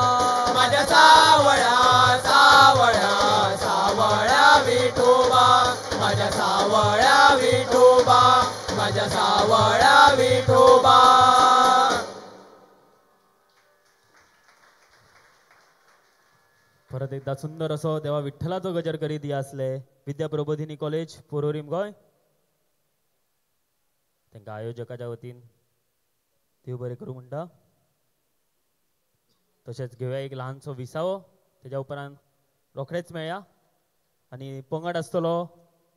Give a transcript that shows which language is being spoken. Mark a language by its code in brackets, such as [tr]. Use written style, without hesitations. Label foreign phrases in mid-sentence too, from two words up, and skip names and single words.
[mr] माझ्या सावळा सावळा सावळ्या विठोबा माझ्या सावळ्या विठोबा माझ्या सावळ्या विठोबा [kok] परत एकदा सुंदर असो देवा विठ्ठलाचो गजर करीत या असले विद्या प्रबोधिनी कॉलेज पोरोरीम गोय तांकां आयोजकाच्या वतीन देव बरें करूं म्हणटा तशेंच घेवया एक ल्हानसो विसावो तेज्या उपरांत रोखडेच मेळया आनी पंगड आसतलो